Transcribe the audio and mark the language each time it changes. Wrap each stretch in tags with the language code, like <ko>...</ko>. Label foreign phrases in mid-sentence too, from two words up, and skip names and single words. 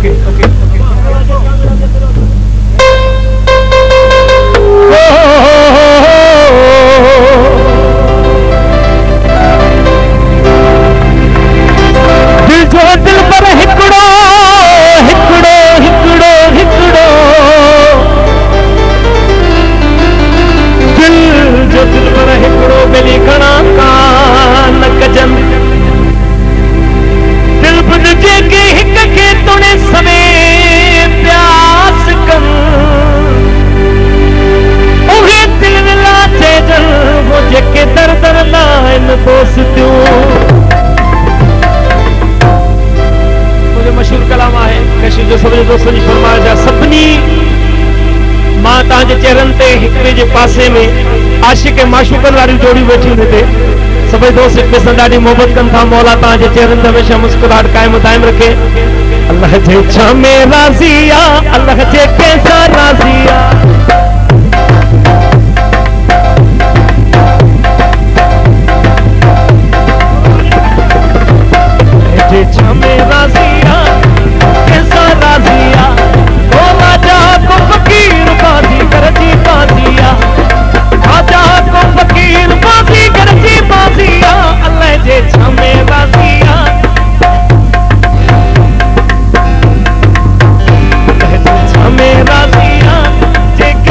<sd>दिल जो दिल पर हिकड़ो हिकड़ो हिकड़ो हिकड़ो दिल जो दिल पर हिकड़ो मिली घणा कान कजन दिल बुझ के हिक के तुणे सवे प्यास कन उहे दिल ला चेजन वो जेके दर दर लाइन दोस्तियों मशहूर कलाम है कशिश जो सभी दोस्तों जी फरमाया जा सभनी मां ताजे चेहरन ते हिकड़े जे पासे में आशिक माशूकन वाली जोड़ी</sd> <hi>बैठी हुई</hi> <sd>सभी दोस्त एक दूसरे ॾाढी मोहब्बत कन था मौला ताजे चेहरन ते हमेशा मुस्कुराहट कायम दायम रखे अल्लाह जे छा में राज़िया अल्लाह जे कैसा राज़िया जे छा में राज़िया कैसा राज़िया ओ राजा को फकीर बाजी करजी बाजिया राजा को फकीर बाजी करजी बाजिया अल्लाह जे छा में राज़िया अल्लाह जे छा में राज़िया</sd>